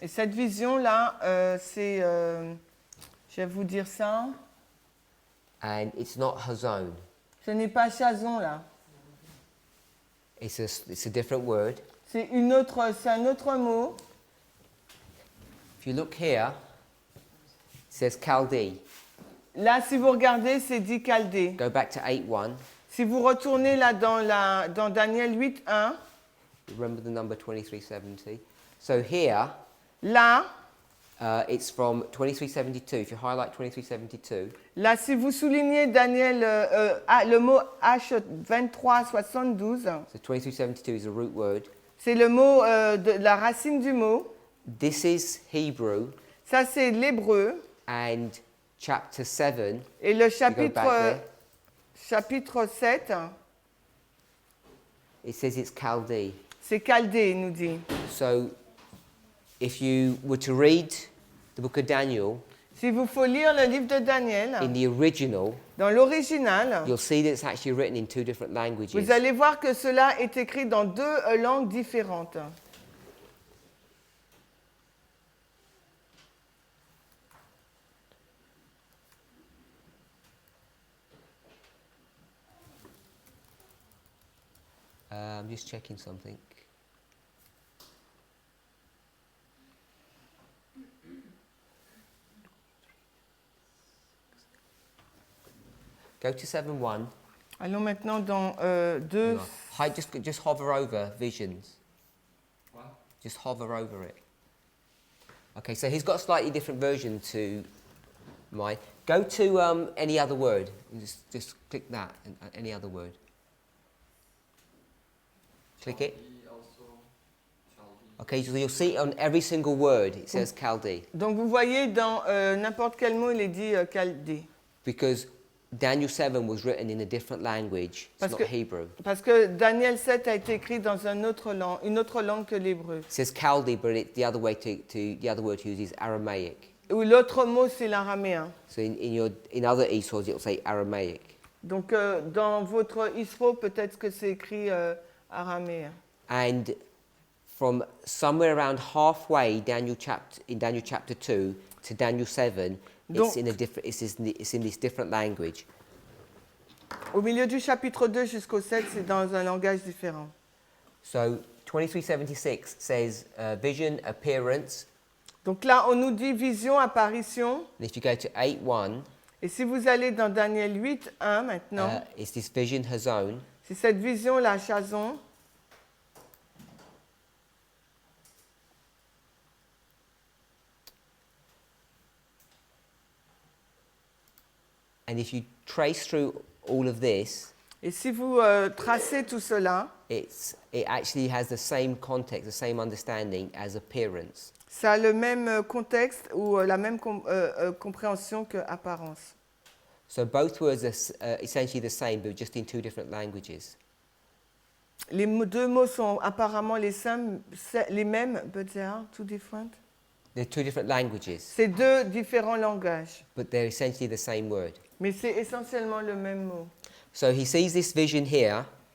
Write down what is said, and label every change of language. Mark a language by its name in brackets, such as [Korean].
[French] Et cette vision-là, c'est... je vais vous dire ça. [English] And it's not Hazon. [French] Ce n'est pas Chazon, là. [English] It's a different word. [French] C'est un autre mot. [English] If you look here, it says Chaldee. [French] Là, si vous regardez, c'est dit Chaldée. [English] Go back to 8:1. [French] Si vous retournez là dans Daniel 8, 1, [English] Remember the number 2370. So here, [French] là, [English] it's from 2372. If you highlight 2372, [French] là, si vous soulignez Daniel, le mot H2372, [English] so 2372 is a root word. [French] c'est le mot de la racine du mot. [English] This is Hebrew, [French] Ça, c'est l'hébreu. [English] and chapter 7. [French] Et le [English] back there. [French] chapitre 7, [English] It says it's Chaldee. [French] c'est Chaldée, il nous dit. [English] So, if you were to read the book of Daniel [French] S'il vous faut lire le livre de Daniel, [English] in the original, [French] dans l'original, [English] you'll see that it's actually written in two different languages. [French] vous allez voir que cela est écrit dans deux langues différentes. [English] I'm just checking something. Go to 7:1. [French] Allons maintenant dans 2. [English] No. Just hover over visions. What? Just hover over it. Okay, so he's got a slightly different version to mine. Go to any other word. And just click that, and any other word. Click it. Chaldee also. Chaldee. Okay, so you'll see on every single word it says Chaldee. [French] Donc vous voyez dans n'importe quel mot il est dit Chaldée. [English] Because Daniel 7 was written in a different language. It's not Hebrew. [French] Parce que Daniel 7 a été écrit dans une autre langue que l'hébreu. [English] It says Chaldee, but the other way the other word to use is Aramaic. [French] Ou l'autre mot c'est l'araméen. [English] So in other eSwords it'll say Aramaic. [French] Donc dans votre ISRO peut-être que c'est écrit araméen. [English] And from somewhere around halfway in Daniel chapter 2 to Daniel 7, [French] Donc, [English] it's in this different language. [French] Au milieu du chapitre 2 jusqu'au 7, c'est dans un langage différent. [English] So 2376 says vision, appearance. [French] Donc là, on nous dit vision, apparition. [English] And if you go to 8:1, [French] Et si vous allez dans Daniel 8, 1 maintenant, [English] it's this vision hazon. [French] c'est cette vision, la Chazon. [English] And if you trace through all of this, [French] Et si vous tracez tout cela, [English] it actually has the same context, the same understanding as appearance. [French] ça a le même contexte ou la même compréhension que apparence. [English] So both words are essentially the same, but just in two different languages. [French] Les deux mots sont apparemment les mêmes, [English] but they are two different. They're two different languages, [French] C'est deux différents langages, [English] but they're essentially the same word. [French] mais c'est essentiellement le même mot. [English] So he sees this vision here,